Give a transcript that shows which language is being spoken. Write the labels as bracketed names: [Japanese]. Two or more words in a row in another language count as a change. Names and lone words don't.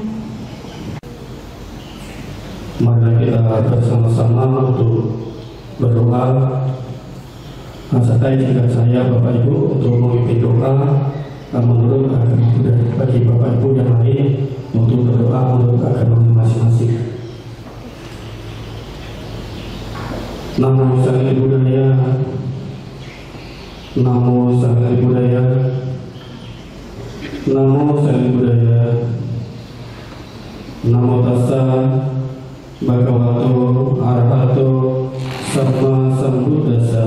[Indonesian] Mari kita bersama-sama untuk berdoa. Saya juga Bapak Ibu untuk memimpin doa menurut agama Buddha. Bagi Bapak Ibu yang lain untuk berdoa menurut agama masing-masing. [Pali] Namo Sang Budaya, Namo Sang Budaya, Namo Sang Budaya, Namo Tassa Bhagavato Arahato Sama Sambuddhassa.